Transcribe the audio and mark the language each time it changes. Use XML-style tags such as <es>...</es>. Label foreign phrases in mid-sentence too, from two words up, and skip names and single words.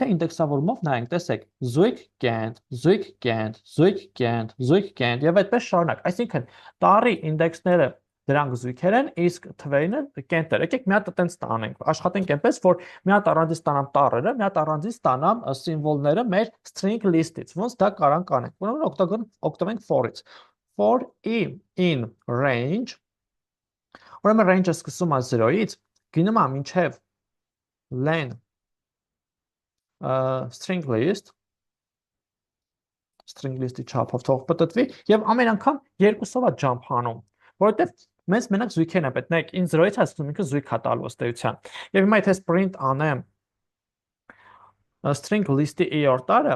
<hy>ինդեքսավորումով նայենք, տեսեք, զույգ կենտ, զույգ կենտ, զույգ կենտ, զույգ կենտ եւ այդպես շարունակ։ Այսինքն տարի ինդեքսները դրանք զույգեր են, իսկ թվերինը կենտեր։ Եկեք մի հատ այտենց ստանենք։ Աշխատենք այնպես, որ մի հատ առանձին ստանամ տառերը, մի հատ առանձին ստանամ սիմվոլները մեր</hy> <en>string list-</en> <hy>ից։ Ոնց դա կարանք անենք։ Ուրեմն օգտվենք for-ից։</hy> <en>For in range,</en> <hy>ուրեմն range-ը սկսում է 0-ից, գնում է մինչև len</hy> <en>string list-</en> <hy>ի չափով թող պատտվի եւ ամեն անգամ երկուսով է jump անում, որովհետեւ մեզ մենակ զույգերն է պետք։ Նայեք, in 0-ից հասնում ինքը զույգ է տալու ըստ էության։ Եվ հիմա եթե print անեմ</hy> <en>string list-</en> <hy>ի իորդ տարը,</hy>